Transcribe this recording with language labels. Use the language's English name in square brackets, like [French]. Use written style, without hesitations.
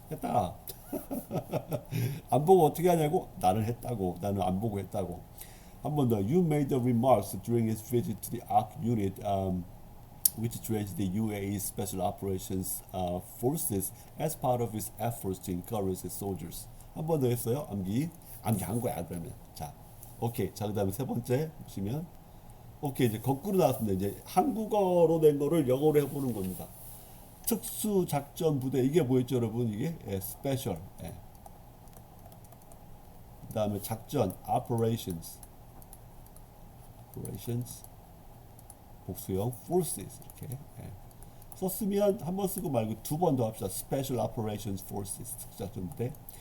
[Korean] 했다. 안 보고 어떻게 하냐고? 나는 했다고. 나는 안 보고 했다고. 한 번 더. [English] You made the remarks during his visit to the ARC unit, which trains the UAE Special Operations Forces as part of its efforts to encourage its soldiers. [Korean] 한 번 더 했어요. 암기 한 거야 그러면. 자, 오케이. 자, 그다음에 세 번째 보시면, 오케이 이제 거꾸로 나왔습니다. 이제 한국어로 된 거를 영어로 해보는 겁니다. 특수작전부대 이게 뭐였죠, 여러분? 이게 스페셜. 그다음에 작전, operations, 복수형, forces 이렇게. 썼으면 한 번 쓰고 말고 두 번 더 합시다. [English] Special Operations Forces 특수작전부대.